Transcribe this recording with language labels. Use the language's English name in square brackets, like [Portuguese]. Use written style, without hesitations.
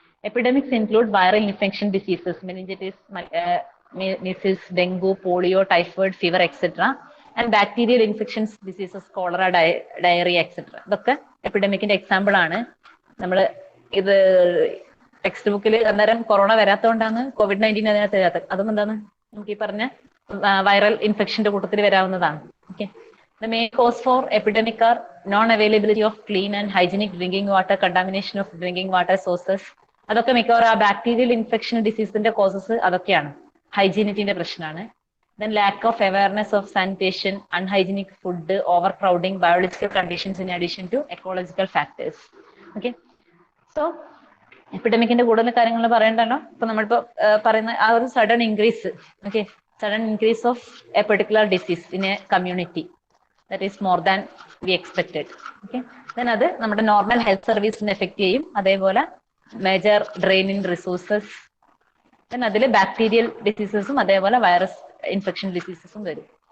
[English] Epidemics include viral infection diseases, meningitis, measles, dengue, polio, typhoid fever etcetera, and bacterial infections diseases, cholera, diarrhoea etcetera. [Malayalam] ഇതൊക്കെ എപ്പിഡമിക്കിന്റെ example ആണ്. നമ്മൾ ഇത് text ബുക്കിൽ അന്നേരം corona വരാത്തതുകൊണ്ടാണ് COVID-19 അതിനകത്ത് വരാത്തത്. അതും എന്താണ് നമുക്ക് ഈ പറഞ്ഞ വൈറൽ ഇൻഫെക്ഷന്റെ കൂട്ടത്തിൽ വരാവുന്നതാണ്. [English] Okay, the main cause for epidemic are non-availability of clean and hygienic drinking water, contamination of drinking water sources. [Malayalam] അതൊക്കെ മിക്കവാറും ആ ബാക്ടീരിയൽ ഇൻഫെക്ഷൻ ഡിസീസിന്റെ കോസസ് അതൊക്കെയാണ്, ഹൈജീനിറ്റിന്റെ പ്രശ്നമാണ്. [English] Then lack of awareness of sanitation, unhygienic food, overcrowding, biological conditions in addition to ecological factors. [Malayalam] Okay, so എപ്പിഡമിക്കിന്റെ കൂടുതൽ കാര്യങ്ങൾ പറയണ്ടല്ലോ. ഇപ്പൊ നമ്മളിപ്പോ പറയുന്ന ആ ഒരു [English] Sudden increase, okay, sudden increase of a particular disease in a community, that is more than we expected. [Malayalam] Okay, then അത് നമ്മുടെ നോർമൽ ഹെൽത്ത് സർവീസിനെ എഫക്ട് ചെയ്യും. അതേപോലെ [English] major drain in resources, [Malayalam] then അതിൽ ബാക്ടീരിയൽ ഡിസീസസും അതേപോലെ വൈറസ് ഇൻഫെക്ഷൻ ഡിസീസസും വരും.